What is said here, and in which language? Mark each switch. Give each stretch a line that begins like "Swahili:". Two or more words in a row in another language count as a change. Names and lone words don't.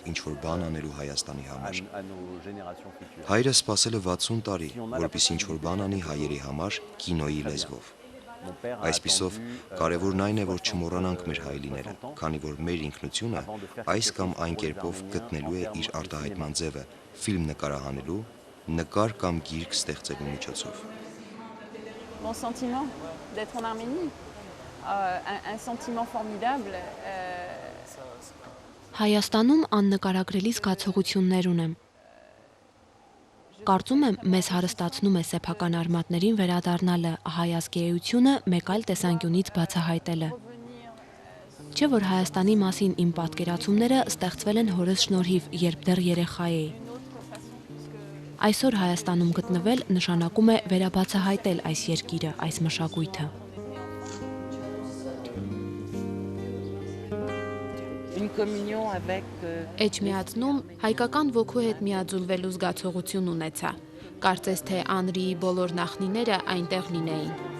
Armenian: ինչ-որ բան անելու Հայաստանի համար։ Հայրը սպասել է 60 տարի, որպեսզի ինչ-որ բան անի հայերի համար կինոյի լեզվով։ Այսպիսով, կարևորն այն է, որ չմոռանանք մեր հայելիները, քանի որ մեր ինքնությունը այս կամ այն կերպով գտնելու է իր արտահայտման ձևը ֆիլմ նկարահանելու, նկար կամ գիրք ստեղծելու միջոցով։
French: Mon sentiment d'être en Arménie, un sentiment formidable.
Armenian: Հայաստանում աննկարագրելի զգացողություններ ունեմ։ Կարծում եմ, մեզ հարստացնում է սեփական արմատներին վերադառնալը, հայ ազգայությունը մեկ այլ տեսանկյունից բացահայտելը։ Չէ՞ որ Հայաստանի մասին իմ պատկերացումները ստեղծվել են հորս շնորհիվ, երբ դեռ երեխա էի։ Այսօր Հայաստանում գտնվել նշանակում է վերաբացահայտել այս երկիրը, այս մշակույթը։ Էջմիածնում հայկական ոգու հետ միաձուլվելու զգացողություն ունեցա։ Կարծես թե Անրիի բոլոր նախնիները այնտեղ լինեին։